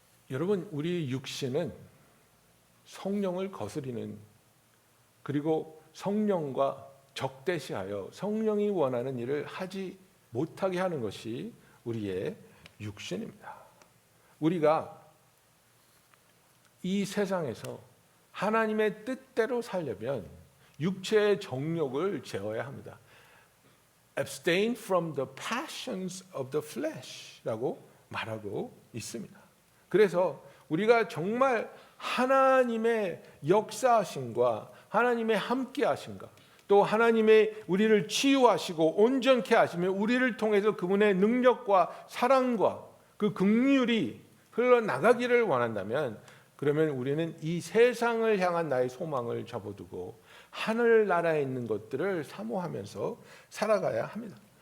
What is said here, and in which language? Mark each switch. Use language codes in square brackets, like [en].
[ko] 여러분, 우리 육신은 성령을 거스리는, 그리고 성령과 적대시하여 성령이 원하는 일을 하지 못하게 하는 것이 우리의 육신입니다. 우리가 이 세상에서 하나님의 뜻대로 살려면 육체의 정욕을 제어해야 합니다. [en] Abstain from the passions of the flesh라고 [ko] 말하고 있습니다. 그래서 우리가 정말 하나님의 역사하심과 하나님의 함께하심과 또 하나님의 우리를 치유하시고 온전케 하시며 우리를 통해서 그분의 능력과 사랑과 그 긍휼이 흘러나가기를 원한다면, 그러면 우리는 이 세상을 향한 나의 소망을 접어두고 하늘나라에 있는 것들을 사모하면서 살아가야 합니다.